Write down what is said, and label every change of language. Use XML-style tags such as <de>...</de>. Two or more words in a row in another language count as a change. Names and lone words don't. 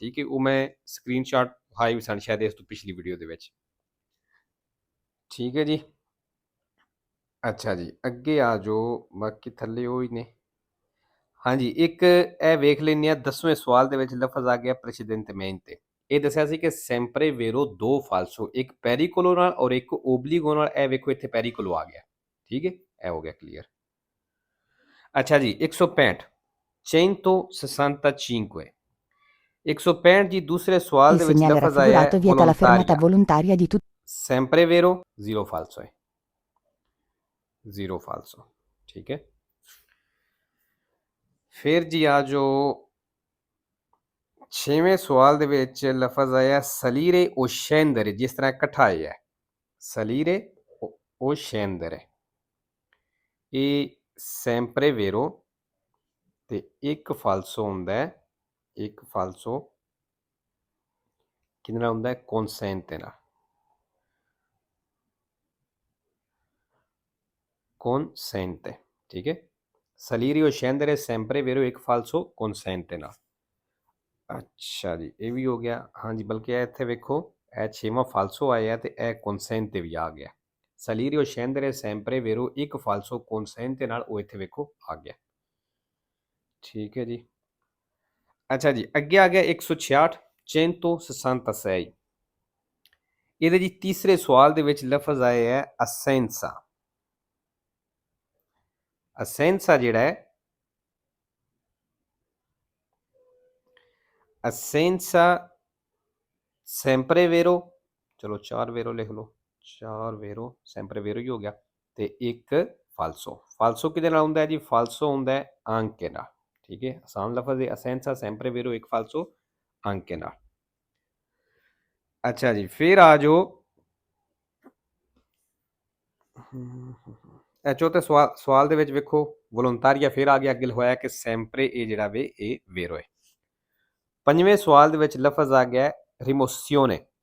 <pa>ਠੀਕ ਹੈ, ਉਹ ਮੈਂ ਸਕਰੀਨਸ਼ਾਟ ਵਿਖਾਏ ਵੀ ਸਨ ਸ਼ਾਇਦ ਇਸ ਤੋਂ ਪਿਛਲੀ ਵੀਡੀਓ ਦੇ ਵਿੱਚ। ਠੀਕ ਹੈ ਜੀ। ਅੱਛਾ ਜੀ, ਅੱਗੇ ਆ ਜਾਓ, ਬਾਕੀ ਥੱਲੇ ਉਹ ਹੀ ਨੇ। ਹਾਂਜੀ, ਇੱਕ ਇਹ ਵੇਖ ਲੈਂਦੇ ਹਾਂ 10ਵੇਂ ਸਵਾਲ ਦੇ ਵਿੱਚ ਲਫ਼ਜ਼ ਆ ਗਿਆ precedentemente। ਇਹ ਦੱਸਿਆ ਸੀ ਕਿ</pa> <it>sempre vero</it> <pa>ਦੋ falso, ਇੱਕ pericolo ਨਾਲ ਔਰ ਇੱਕ obbligo ਨਾਲ। ਇਹ ਵੇਖੋ ਇੱਥੇ pericolo ਆ ਗਿਆ। ਠੀਕ ਹੈ, ਇਹ ਹੋ ਗਿਆ ਕਲੀਅਰ। ਅੱਛਾ ਜੀ, 165 165 165 ਜੀ ਦੂਸਰੇ ਸਵਾਲ</pa> <it>Il</it> <pa>ਦੇ ਵਿੱਚ</pa> <it>segnale</it> <pa>ਲਫ਼ਜ਼ ਆਇਆ ਹੈ</pa> <it>raffigurato vieta la fermata volontaria। volontaria di tutti. sempre vero, zero falso है, zero falso।</it> <pa>ठीक है, फिर जी आ जो 6ਵੇਂ ਸਵਾਲ ਦੇ ਵਿੱਚ ਲਫ਼ਜ਼ ਆਇਆ</pa> <it>salire o scendere,</it> <pa>ਜਿਸ ਤਰ੍ਹਾਂ ਇਕੱਠਾ ਆਇਆ</pa> <it>salire o scendere।</it> <pa>ਇਹ</pa> <it>sempre vero</it> <pa>ਤੇ ਇੱਕ ਫਾਲਸੋ ਹੁੰਦਾ ਹੈ, ਇੱਕ ਫਾਲਸੋ ਕਿਹਦੇ ਨਾਲ ਹੁੰਦਾ ਹੈ? ਕੌਨਸੈਂਟ ਨਾਲ। consente, ठीक है।</pa> <it>Salirio scendere è sempre vero</it> <pa>ਇੱਕ ਫਾਲਸੋ</pa> <it>consente ਨਾਲ।</it> <pa>ਅੱਛਾ ਜੀ, ਇਹ ਵੀ ਹੋ ਗਿਆ। ਹਾਂਜੀ, ਬਲਕਿ ਇਹ ਇੱਥੇ ਵੇਖੋ, ਇਹ 6ਵਾਂ ਫਾਲਸੋ ਆਇਆ ਤੇ ਇਹ consente ਵੀ ਆ ਗਿਆ।</pa> <it>Salirio scendere è sempre vero</it> <pa>ਇੱਕ ਫਾਲਸੋ consente ਨਾਲ, ਉਹ ਇੱਥੇ ਵੇਖੋ ਆ ਗਿਆ। ਠੀਕ ਹੈ ਜੀ। ਅੱਛਾ ਜੀ, ਅੱਗੇ ਆ ਗਿਆ 166 166। ਇਹਦੇ ਜੀ ਤੀਸਰੇ ਸਵਾਲ ਦੇ ਵਿੱਚ ਲਫ਼ਜ਼ ਆਇਆ ਹੈ assenza। assenza ਜਿਹੜਾ ਹੈ,</pa> <it>assenza sempre vero,</it> <pa>ਚਲੋ 4 ਵੇਰੋ ਲਿਖ ਲਓ, 4 ਵੇਰੋ</pa> <it>sempre vero</it> <pa>ਹੀ ਹੋ ਗਿਆ, ਤੇ ਇੱਕ ਫਾਲਸੋ। ਫਾਲਸੋ ਕਿਹਦੇ ਨਾਲ ਹੁੰਦਾ ਹੈ ਜੀ? ਫਾਲਸੋ ਹੁੰਦਾ ਹੈ anche ਨਾਲ। ਠੀਕ ਹੈ, ਆਸਾਨ ਲਫ਼ਜ਼ ਹੈ</pa> <it>assenza sempre vero</it> <pa>ਇੱਕ ਫਾਲਸੋ anche ਨਾਲ। ਅੱਛਾ ਜੀ, ਫਿਰ ਆ ਜਾਓ ਚੌਥੇ ਸਵਾਲ ਦੇ ਵਿੱਚ ਵੇਖੋ ਵੋਲੰਤਾਰੀਆ ਫਿਰ ਆ ਗਿਆ, ਅੱਗੇ ਹੋਇਆ ਕਿ ਸੈਂਪਰੇ ਇਹ ਜਿਹੜਾ ਵੇ ਇਹ ਵੇਰੋ ਹੈ। ਪੰਜਵੇਂ ਸਵਾਲ ਦੇ ਵਿੱਚ ਲਫ਼ਜ਼ ਆ ਗਿਆ ਰਿਮੋਸੀਓਨੇ।</pa>